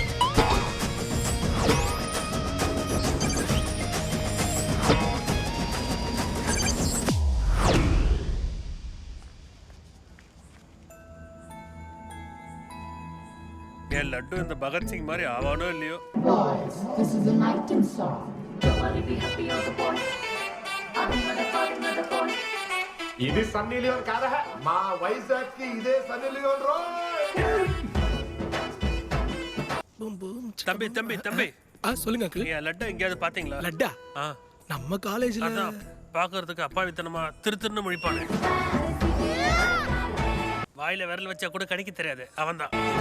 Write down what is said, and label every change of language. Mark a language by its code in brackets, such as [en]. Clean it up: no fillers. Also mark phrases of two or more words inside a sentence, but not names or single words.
[ta] என் லட்டு இந்த பகத்சிங் மாதிரி ஆவானோ இல்லையோ. [te] ఇది సన్నీ లియోన్ కాదా? మా వైజాగ్ కి ఇదే సన్నీ లియోన్ రో. [ta] தம்பி தம்பி தம்பி, சொல்லுங்க அங்கிள். என் லட்டை எங்கேயாவது பாத்தீங்களா? லட்டா? நம்ம காலேஜ்ல அதான் பாக்குறதுக்கு அப்பாவித்தனமா திருன்னு முழிப்பானே. வாயில விரல் வச்சா கூட கணிக்க தெரியாது. அவன்தான்